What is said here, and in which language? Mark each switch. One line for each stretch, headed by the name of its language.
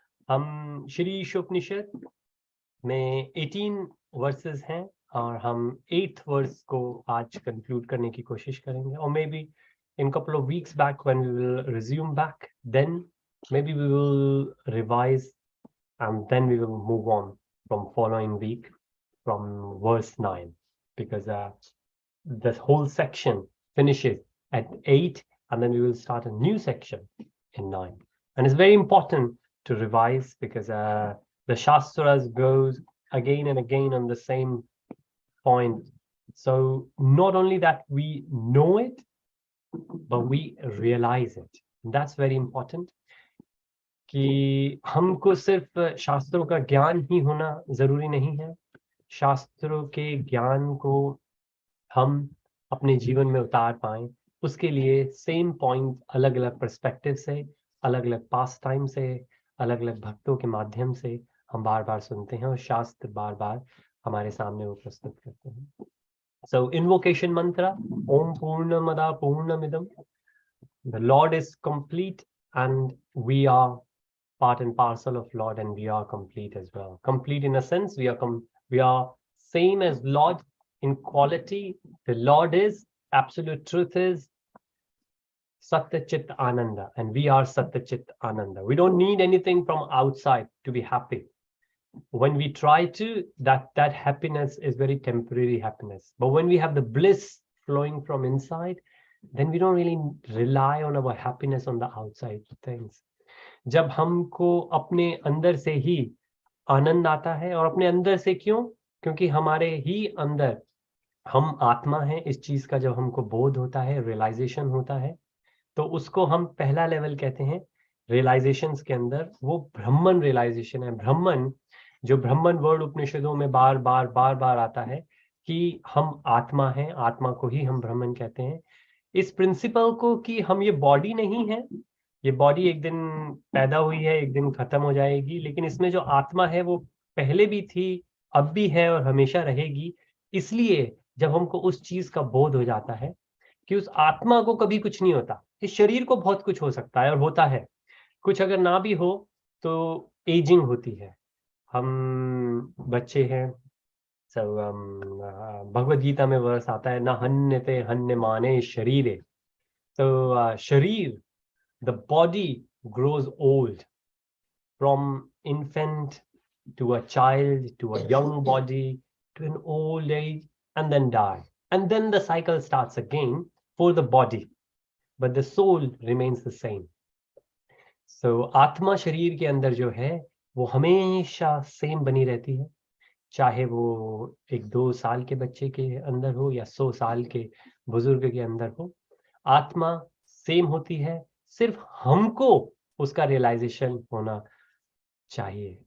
Hindi: हम श्री ईशोपनिषद में 18 वर्सेस हैं और हम 8th वर्स को आज कंक्लूड करने की कोशिश करेंगे.
English: Or maybe in couple of weeks back when we will resume back, then maybe we will revise and then we will move on from following week from verse 9, because this whole section finishes at 8 and then we will start a new section in 9. And it's very important to revise because the Shastras goes again and again on the same point. So not only that we know it, but we realize it. That's very important.
Hindi: कि हमको सिर्फ शास्त्रों का ज्ञान ही होना जरूरी नहीं है, शास्त्रों के ज्ञान को हम अपने जीवन में उतार पाएं, उसके लिए सेम पॉइंट अलग अलग पर्सपेक्टिव से, अलग अलग पास टाइम से, अलग अलग भक्तों के माध्यम से हम बार बार सुनते हैं और शास्त्र बार बार हमारे सामने वो प्रस्तुत करते हैं.
English: So invocation mantra,
Sanskrit: Om Purnamada Purnamidam.
English: The Lord is complete and we are part and parcel of Lord, and we are complete as well. Complete in a sense, we are same as Lord in quality. The Lord is, absolute truth is Satya Chit Ananda, and we are Satya Chit Ananda. We don't need anything from outside to be happy. When we try to, that happiness is very temporary happiness. But when we have the bliss flowing from inside, then we don't really rely on our happiness on the outside things.
Hindi: जब हमको अपने अंदर से ही आनंद आता है, और अपने अंदर से क्यों? क्योंकि हमारे ही अंदर हम आत्मा हैं, इस चीज का जब हमको बोध होता है, रियलाइजेशन होता है, तो उसको हम पहला लेवल कहते हैं. रियलाइजेशंस के अंदर वो ब्रह्मन रियलाइजेशन है. ब्रह्मन, जो ब्रह्मन वर्ड उपनिषदों में बार बार आता है कि हम आत्मा हैं, आत्मा को ही हम ब्रह्मन कहते हैं. इस प्रिंसिपल को कि हम ये बॉडी नहीं है, ये बॉडी एक दिन पैदा हुई है, एक दिन खत्म हो जाएगी, लेकिन इसमें जो आत्मा है वो पहले भी थी, अब भी है और हमेशा रहेगी. इसलिए जब हमको उस चीज का बोध हो जाता है कि उस आत्मा को कभी कुछ नहीं होता, इस शरीर को बहुत कुछ हो सकता है और होता है, कुछ अगर ना भी हो तो एजिंग होती है. हम बच्चे हैं, सब भगवद गीता में वर्स आता है,
Sanskrit: ना हन्यते हन्य माने शरीरे.
Hindi: तो शरीर,
English: the body grows old from infant to a child to a young body to an old age and then die, and then the cycle starts again for the body, but the soul remains the same.
Hindi: So आत्मा शरीर के अंदर जो है वो हमेशा same बनी रहती है, चाहे वो एक 2 साल के बच्चे के अंदर हो या 100 साल के बुजुर्ग के अंदर हो, आत्मा सेम होती है. सिर्फ हमको उसका रियलाइजेशन होना चाहिए.